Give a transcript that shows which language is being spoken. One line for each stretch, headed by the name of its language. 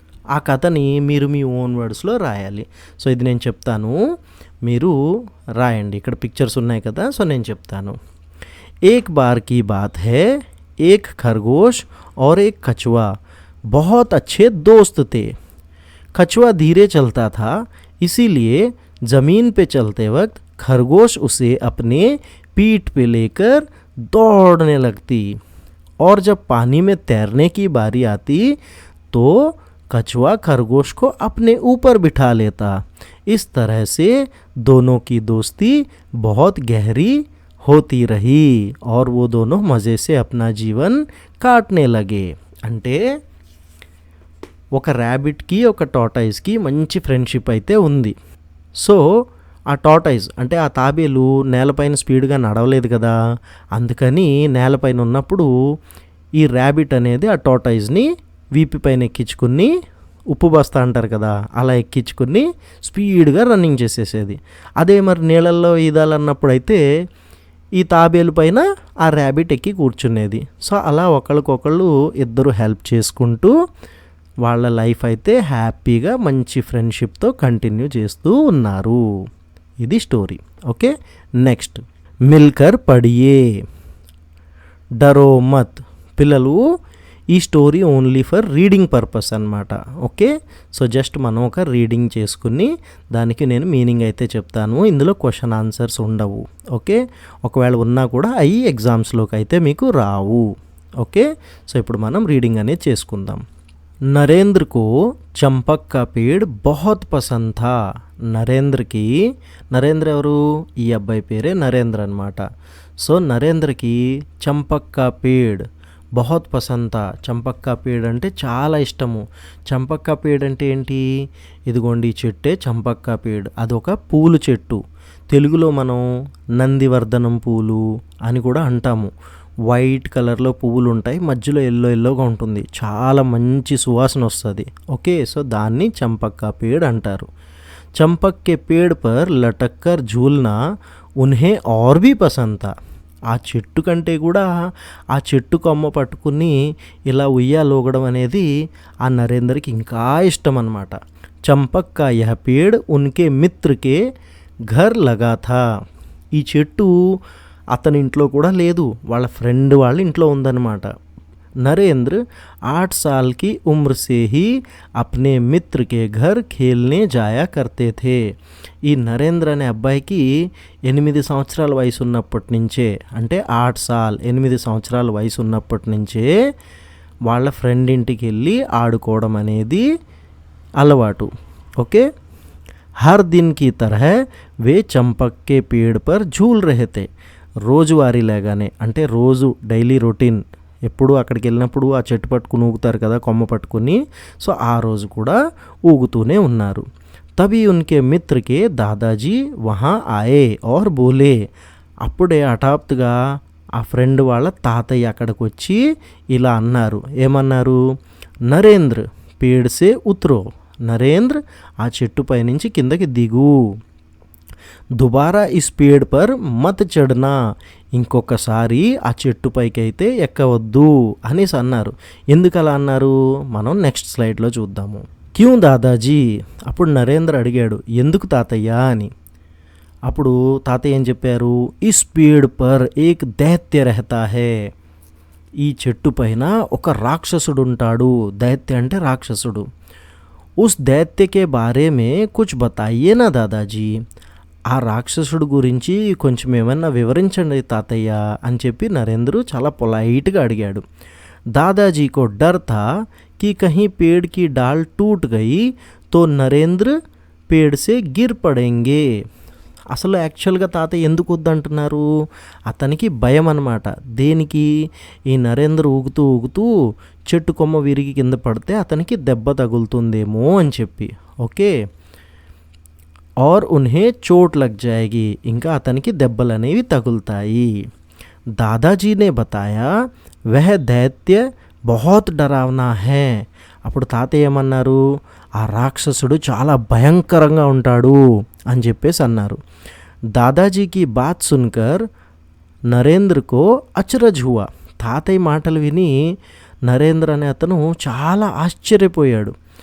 Telugu: ఆ కథని మీరు మీ ఓన్ వర్డ్స్లో రాయాలి. సో ఇది నేను చెప్తాను, మీరు రాయండి. ఇక్కడ పిక్చర్స్ ఉన్నాయి కదా, సో నేను చెప్తాను.
Hindi: ఏక్ బార్ కీ బాత్ హై, ఏక్ ఖర్గోష్ और एक कछुआ बहुत अच्छे दोस्त थे. कछुआ धीरे चलता था, इसीलिए ज़मीन पे चलते वक्त खरगोश उसे अपने पीठ पे लेकर दौड़ने लगती और जब पानी में तैरने की बारी आती तो कछुआ खरगोश को अपने ऊपर बिठा लेता. इस तरह से दोनों की दोस्ती बहुत गहरी होती रही और वो दोनों मज़े से अपना जीवन काटने लगे.
Telugu: అంటే ఒక ర్యాబిట్కి ఒక టార్టాయిస్కి మంచి ఫ్రెండ్షిప్ అయితే ఉంది. సో ఆ టార్టాయిస్ అంటే ఆ తాబేలు నేలపైన స్పీడ్గా నడవలేదు కదా, అందుకని నేలపైన ఉన్నప్పుడు ఈ ర్యాబిట్ అనేది ఆ టార్టాయిస్ని వీపి పైన ఎక్కించుకుని, ఉప్పు బస్తా అంటారు కదా, అలా ఎక్కించుకుని స్పీడ్గా రన్నింగ్ చేసేసేది. అదే మరి నీళ్ళల్లో ఈదాలన్నప్పుడు అయితే ఈ తాబేలు పైన ఆ ర్యాబిట్ ఎక్కి కూర్చునేది. సో అలా ఒకళ్ళకొకళ్ళు ఇద్దరు హెల్ప్ చేసుకుంటూ వాళ్ళ లైఫ్ అయితే హ్యాపీగా మంచి ఫ్రెండ్షిప్తో కంటిన్యూ చేస్తూ ఉన్నారు. ఇది స్టోరీ. Okay, next.
Hindi: మిల్కర్ పడియే. డరో మత్.
Telugu: పిల్లలు ఈ story only for reading purpose అన్నమాట. ఓకే, సో జస్ట్ మనం ఒక రీడింగ్ చేసుకుని దానికి నేను మీనింగ్ అయితే చెప్తాను. ఇందులో క్వశ్చన్ ఆన్సర్స్ ఉండవు. ఓకే, ఒకవేళ ఉన్నా కూడా అవి ఎగ్జామ్స్లోకి అయితే మీకు రావు. ఓకే, సో ఇప్పుడు మనం రీడింగ్ అనేది చేసుకుందాం.
Hindi: నరేంద్ర को चंपक का पेड़ बहुत पसंद था.
Telugu: నరేంద్రకి, నరేంద్ర ఎవరు, ఈ అబ్బాయి పేరే నరేంద్ర అనమాట.
Hindi: సో నరేంద్రకి చంపక్ కా పేడ్ బహుత్ పసంద్ థా.
Telugu: చంపక్ కా పేడ్ అంటే చాలా ఇష్టము. చంపక్ కా పేడ్ అంటే ఏంటి, ఇదిగోండి ఈ చెట్టే చంపక్ కా పేడ్. అదొక పూలు చెట్టు. తెలుగులో మనం నందివర్ధనం పూలు అని కూడా అంటాము. వైట్ కలర్లో పువ్వులు ఉంటాయి, మధ్యలో ఎల్లోగా ఉంటుంది, చాలా మంచి సువాసన వస్తుంది. ఓకే, సో దాన్ని చంపక్ కా పేడ్ అంటారు.
Hindi: చంపక్ కే పేడ్ పర్ లటక్ కర్ झूलना उन्हें और भी पसंद था.
Telugu: ఆ చెట్టు కంటే కూడా ఆ చెట్టు కొమ్మ పట్టుకుని ఇలా ఉయ్యాలూగడం అనేది ఆ నరేందర్కి ఇంకా ఇష్టం అన్నమాట.
Hindi: చంపక్ కా యహ పేడ్ ఉన్కే మిత్రకే ఘర్ లగా థా.
Telugu: ఈ చెట్టు అతని ఇంట్లో కూడా లేదు, వాళ్ళ ఫ్రెండ్ వాళ్ళ ఇంట్లో ఉందన్నమాట.
Hindi: नरेंद्र 8 साल की उम्र से ही अपने मित्र के घर खेलने जाया करते थे.
Telugu: ఈ నరేంద్ర అనే అబ్బాయికి 8 సంవత్సరాల వయసు ఉన్నప్పటి నుంచే, అంటే 8 సాల్ 8 సంవత్సరాల వయసు ఉన్నప్పటి నుంచే వాళ్ళ ఫ్రెండ్ ఇంటికి వెళ్ళి ఆడుకోవడం అనేది అలవాటు. ఓకే.
Hindi: हर दिन की तरह वे चंपक के पेड़ पर झूल रहे थे.
Telugu: రోజువారీ లేగానే, అంటే రోజు డైలీ రొటీన్, ఎప్పుడు అక్కడికి వెళ్ళినప్పుడు ఆ చెట్టు పట్టుకుని ఊగుతారు కదా, కొమ్మ పట్టుకుని. సో ఆ రోజు కూడా ఊగుతూనే ఉన్నారు.
Hindi: తभी उनके मित्र के दादाजी वहाँ आए और बोले.
Telugu: అప్పుడే హఠాత్తుగా ఆ ఫ్రెండ్ వాళ్ళ తాతయ్య అక్కడికి వచ్చి ఇలా అన్నారు. ఏమన్నారు?
Hindi: నరేంద్ర పేడ్ సే ఉత్రో.
Telugu: నరేంద్ర ఆ చెట్టుపై నుంచి కిందకి దిగు.
Hindi: దుబారా ఇస్ పేడ్ పర్ మత్ చడ్నా.
Telugu: ఇంకొకసారి ఆ చెట్టుపైకి అయితే ఎక్కవద్దు అనేసి అన్నారు. ఎందుకు అలా అన్నారు మనం నెక్స్ట్ స్లైడ్లో చూద్దాము.
Hindi: క్యూ దాదాజీ.
Telugu: అప్పుడు నరేంద్ర అడిగాడు, ఎందుకు తాతయ్య అని. అప్పుడు తాతయ్య ఏం చెప్పారు?
Hindi: ఇస్ పేడ్ పర్ ఏక్ దైత్య రహతా హై.
Telugu: ఈ చెట్టు పైన ఒక రాక్షసుడు ఉంటాడు. దైత్య అంటే రాక్షసుడు.
Hindi: ఉస్ దైత్య కే బారే మే కుచ్ బతాయియే నా దాదాజీ.
Telugu: ఆ రాక్షసుడు గురించి కొంచెం ఏమన్నా వివరించండి తాతయ్య అని చెప్పి నరేంద్ర చాలా పొలైట్గా అడిగాడు.
Hindi: దాదాజీ కో డర్ థా कि कहीं पेड़ की डाल टूट गई तो నరేంద్ర पेड़ से गिर पड़ेंगे.
Telugu: అసలు యాక్చువల్గా తాతయ్య ఎందుకు వద్దంటున్నారు? అతనికి భయం అన్నమాట. దేనికి? ఈ నరేంద్ర ఊగుతూ ఊగుతూ చెట్టు కొమ్మ విరిగి కింద పడితే అతనికి దెబ్బ తగులుతుందేమో అని చెప్పి.
Hindi: ఓకే. और उन्हें चोट लग जाएगी.
Telugu: ఇంకా అతనికి దెబ్బలు అనేవి తగులుతాయి.
Hindi: దాదాజీ ने बताया वह दैत्य बहुत डरावना है.
Telugu: అప్పుడు తాతయ్య ఏమన్నారు? ఆ రాక్షసుడు చాలా భయంకరంగా ఉంటాడు అని చెప్పేసి అన్నారు.
Hindi: దాదాజీకి బాత్ సున్కర్ నరేంద్రకో అచరజ్ హువా.
Telugu: తాతయ్య మాటలు విని నరేంద్ర అనే అతను చాలా ఆశ్చర్యపోయాడు.